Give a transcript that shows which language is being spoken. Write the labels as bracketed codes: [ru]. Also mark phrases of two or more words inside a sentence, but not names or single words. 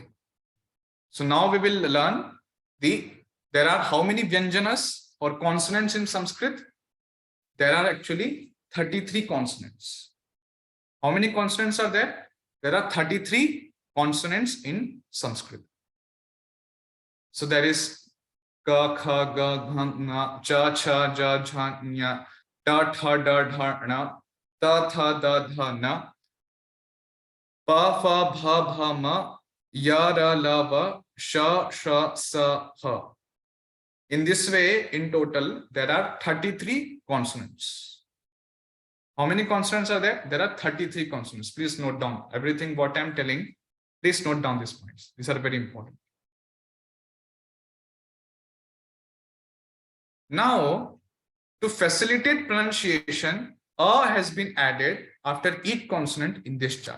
[en] So now we will learn there are how many vyanjanas or consonants in Sanskrit? There are actually 33 consonants. How many consonants are there? There are 33 consonants in Sanskrit. So there is ka, kha, ga, gha, nga, cha, cha, ja, jha, nya, ta, tha, da, dha, na, ta, tha, da, dha, na, pa, fa, bha, bha, ma, ya, ra, la, va, sha, sha, sa, ha. In this way, in total, there are 33 consonants. How many consonants are there? There are 33 consonants. Please note down everything what I'm telling. Please note down these points. These are very important. Now, to facilitate pronunciation, A has been added after each consonant in this chart.